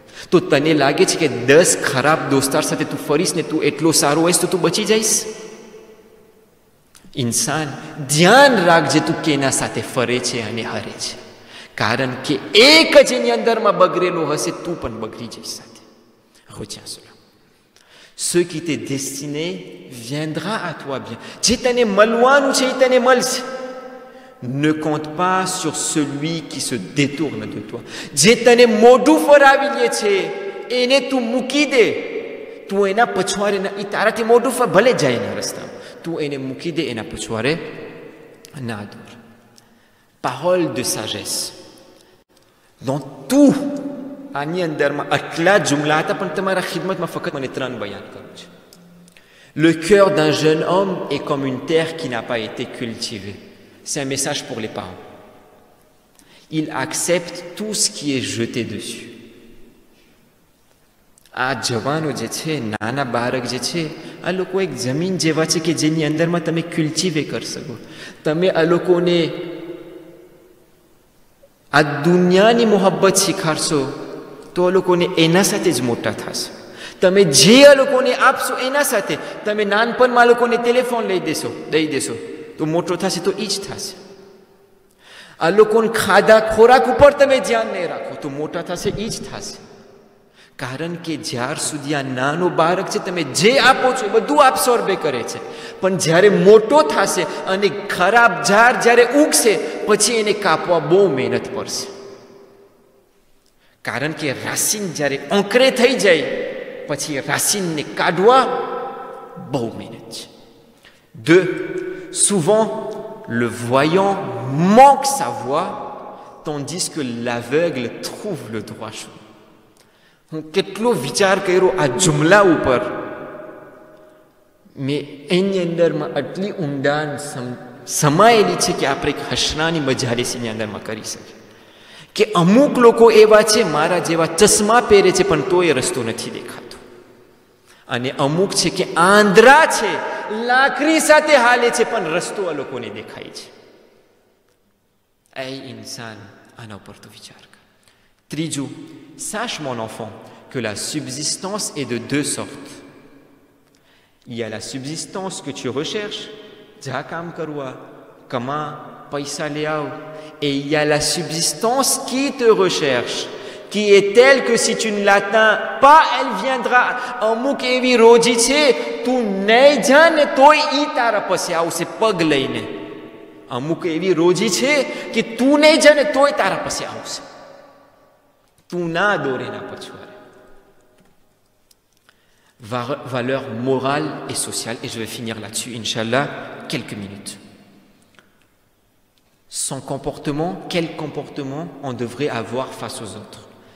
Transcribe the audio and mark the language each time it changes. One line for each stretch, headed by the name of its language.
Gujarati: તો તને લાગે છે કે 10 ખરાબ દોસ્તાર સાથે તું ફરીશ ને તું એટલો સારો હોઈશ તો તું બચી જઈશ? ઇન્સાન ધ્યાન રાખજે તું કેના સાથે ફરે છે અને હરે છે, કારણ કે એક જ એની અંદરમાં બગડેલો હશે તું પણ બગડી જઈશ સાથે.
French: Retiens cela. Ce qui t'est destiné viendra à toi bien.
Gujarati: જે તને મળવાનું છે એ તને મળશે.
French: Ne compte pas sur celui qui se détourne de toi.
Gujarati: જે તને મોઢું ફરાવી લે છે એને તું મૂકી દે. તું એના પછવાડે એ તારાથી મોઢું ભલે જાય એના રસ્તામાં, તું એને મૂકી દે એના પછવાડે ના દોર.
French: Parole de sagesse. Dans tout
Gujarati: આની અંદરમાં આટલા જુમલા હતા પણ તમારા ખિદમતમાં ફક્ત મને 3 બયાન કરું છે.
French: Le cœur d'un jeune homme est comme une terre qui n'a pas été cultivée. C'est un message pour les parents. Il accepte tout ce qui est jeté dessus.
Gujarati: આ જવાનો જે છે, નાના બાળક જે છે, આ લોકો એક જમીન જેવા છે કે જેની અંદરમાં તમે કલ્ટિવે કરી શકો. તમે આ લોકોને આ દુનિયાની મોહબ્બત શીખાડશો તો આ લોકોને એના સાથે જ મોટા થશે. તમે જે આ લોકોને આપશો એના સાથે, તમે નાનપણમાં આ લોકોને ટેલિફોન દઈ દેશો તો મોટો થશે તો એ જ થશે. આ લોકોને ખાધા ખોરાક ઉપર તમે ધ્યાન નહીં રાખો તો મોટા થશે એ જ થશે. કારણ કે જ્યાર સુધી આ નાનો બાળક છે તમે જે આપો છો એ બધું absorbe કરે છે, પણ જ્યારે મોટો થશે અને ખરાબ ઝાડ જ્યારે ઉગશે પછી એને કાપવા બહુ મહેનત પડશે. કારણ કે રાસીન જ્યારે અંકરે થઈ જાય પછી રાસીનને કાઢવા બહુ મહેનત છે. 2.
French: Souvent le voyant manque sa voix tandis que l'aveugle trouve le droit chemin.
Gujarati: હું કેટલો વિચાર કર્યો આ જુમલા ઉપર, મેં એની અંદરમાં આટલી ઊંડાણ સમાયેલી છે કે આપણે એક હસનાની મજાલીસ એની અંદરમાં કરી શકીએ. કે અમુક લોકો એવા છે મારા જેવા ચશ્મા પહેરે છે પણ તોય રસ્તો નથી દેખાતો, અને અમુક છે કે આંધળા છે લાકડી સાથે હાલે છે પણ રસ્તો આ લોકોને દેખાય છે. એ ઇન્સાન આના ઉપર તો વિચાર કર. 3.
French: Sache mon enfant que la subsistance est de 2 sortes. Il y a la subsistance que tu recherches,
Gujarati: જા કામ કરવા, કમા, પૈસા લઈ આવ.
French: Et il y a la subsistance qui te recherche, qui est telle que si tu ne l'atteins pas, elle viendra.
Gujarati: અમુક એવી રોજી છે તું નહીં જાને તોય ઈ તારા પાસે આવશે પગ લઈને. અમુક એવી રોજી છે કે તું નહીં જાને તોય તારા પાસે આવશે. તું ના દોરે ના પછવાડે.
French: valeur morale et sociale. Et je vais finir là-dessus, Inch'Allah, quelques minutes. Son comportement, quel comportement on devrait avoir face aux autres.